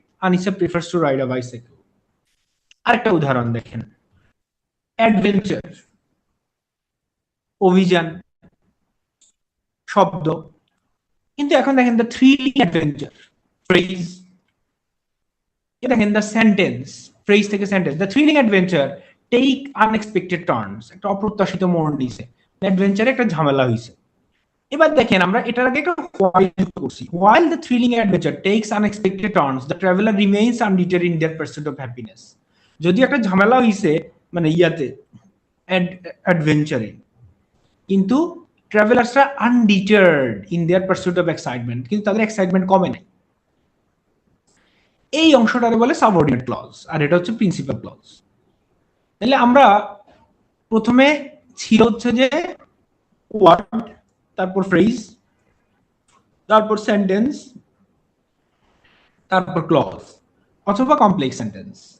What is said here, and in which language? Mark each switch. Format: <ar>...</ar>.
<en>Anisa prefers to ride a bicycle.</en> <bn>আরেকটা উদাহরণ দেখেন, অ্যাডভেঞ্চার, অভিযান শব্দ। কিন্তু এখন দেখেন</bn> <en>The thrilling adventure, phrase. দেখেন the sentence, phrase থেকে sentence, the thrilling adventure take unexpected turns,</en> <bn>একটা অপ্রত্যাশিত মোড় নিছে, অ্যাডভেঞ্চারে একটা ঝামেলা হয়েছে। এবার দেখেন আমরা এটার আগে একটা while যুক্ত করছি,</bn> <en>while the thrilling adventure takes unexpected turns the traveler remains undeterred in their pursuit of happiness।</en> <bn>যদি একটা ঝামেলা হইছে মানে ইয়াতে অ্যাডভেঞ্চারে, কিন্তু ট্রাভেলার্সরা আনডিটার্ড in their pursuit of excitement, কিন্তু তাদের এক্সাইটমেন্ট কমে নাই। এই অংশটারে বলে সাবঅর্ডিনেট ক্লজ, আর এটা হচ্ছে প্রিন্সিপাল ক্লজ। তাহলে আমরা প্রথমে ছিল হচ্ছে যে ওয়ার্ড, তারপর ফ্রেজ, তারপর সেন্টেন্স, তারপর ক্লজ অথবা কমপ্লেক্স সেন্টেন্স।</bn>